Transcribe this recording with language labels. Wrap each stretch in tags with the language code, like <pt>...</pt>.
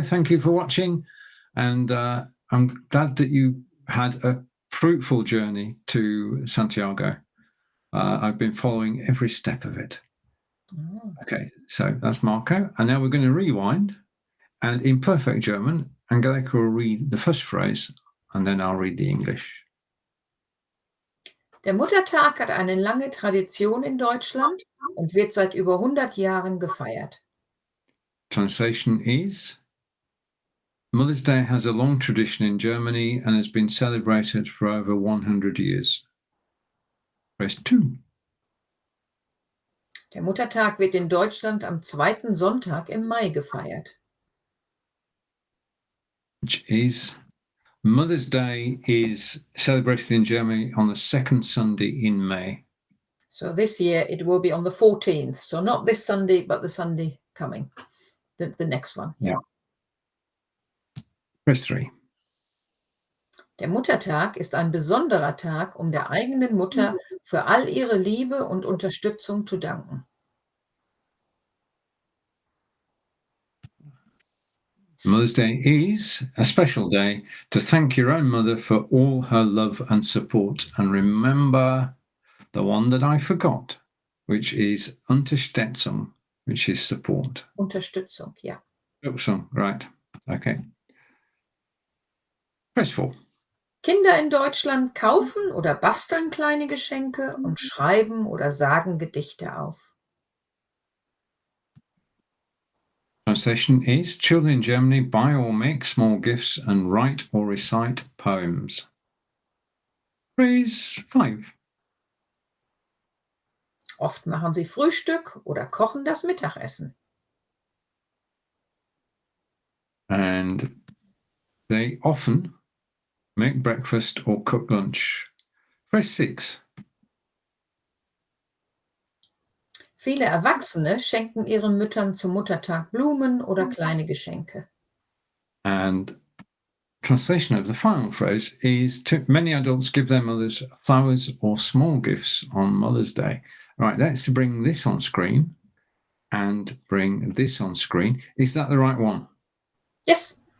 <en>Thank you for watching. And I'm glad that you had a fruitful journey to Santiago. I've been following every step of it. Oh. Okay, so that's Marco. And now we're going to rewind. And in perfect German, Angelika will read the first phrase, and then I'll read the English.</en> <de>Der Muttertag hat eine lange Tradition in Deutschland und wird seit über 100 Jahren gefeiert.</de> <en>Translation is, Mother's Day has a long tradition in Germany and has been celebrated for over 100 years. Phrase 2.</en> <de>Der Muttertag wird in Deutschland am zweiten Sonntag im Mai gefeiert.</de> <en>Which is, Mother's Day is celebrated in Germany on the second Sunday in May. So this year it will be on the 14th. So not this Sunday, but the Sunday coming, the next one. Yeah. Phrase 3.</en> <de>Der Muttertag ist ein besonderer Tag, um der eigenen Mutter für all ihre Liebe und Unterstützung zu danken.</de> <en>Mother's Day is a special day to thank your own mother for all her love and support. And remember the one that I forgot, which is Unterstützung, which is support.</en> <de>Unterstützung, ja.</de> <en>Unterstützung, right. Okay. Phrase 4.</en> <de>Kinder in Deutschland kaufen oder basteln kleine Geschenke und schreiben oder sagen Gedichte auf.</de> <en>Translation is, children in Germany buy or make small gifts and write or recite poems. Phrase 5.</en> <de>Oft machen sie Frühstück oder kochen das Mittagessen.</de> <en>And they often make breakfast or cook lunch. Phrase 6.</en> <de>Viele Erwachsene schenken ihren Müttern zum Muttertag Blumen oder kleine Geschenke.</de> <en>And translation of the final phrase is, many adults give their mothers flowers or small gifts on Mother's Day. All right, let's bring this on screen and bring this on screen. Is that the right one? Yes.</en>